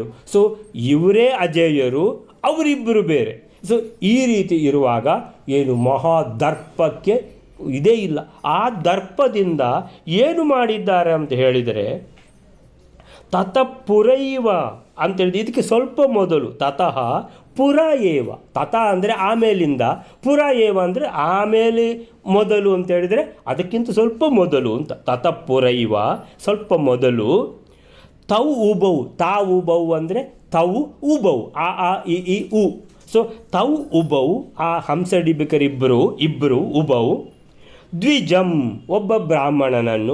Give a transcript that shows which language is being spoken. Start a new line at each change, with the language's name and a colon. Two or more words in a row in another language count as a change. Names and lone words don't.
Kannada: ಸೊ ಇವರೇ ಅಜೇಯರು, ಅವರಿಬ್ಬರು ಬೇರೆ. ಸೊ ಈ ರೀತಿ ಇರುವಾಗ ಏನು ಮಹಾದರ್ಪಕ್ಕೆ ಇದೇ ಇಲ್ಲ. ಆ ದರ್ಪದಿಂದ ಏನು ಮಾಡಿದ್ದಾರೆ ಅಂತ ಹೇಳಿದರೆ
Sanskrit: ತತಃ ಪುರೈವ
Kannada: ಅಂತೇಳಿದ್ರೆ ಇದಕ್ಕೆ ಸ್ವಲ್ಪ ಮೊದಲು
Sanskrit: ತತಃ ಪುರ ಏವ,
Kannada: ತತಃ ಅಂದರೆ ಆಮೇಲಿಂದ,
Sanskrit: ಪುರ ಏವ
Kannada: ಅಂದರೆ ಆಮೇಲೆ ಮೊದಲು ಅಂತ ಹೇಳಿದರೆ ಅದಕ್ಕಿಂತ ಸ್ವಲ್ಪ ಮೊದಲು ಅಂತ.
Sanskrit: ತತಃ ಪುರೈವ
Kannada: ಸ್ವಲ್ಪ ಮೊದಲು.
Sanskrit: ತೌ ಉಬೌ,
Kannada: ತಾವು ಉಬೌ ಅಂದರೆ
Sanskrit: ತೌ ಉಬೌ,
Kannada: ಆ ಇ ಉ. ಸೊ
Sanskrit: ತೌ ಉಬೌ,
Kannada: ಆ ಹಂಸಡಿಬಿಕರಿಬ್ಬರು
Sanskrit: ಉಬೌ ದ್ವಿಜಂ,
Kannada: ಒಬ್ಬ ಬ್ರಾಹ್ಮಣನನ್ನು.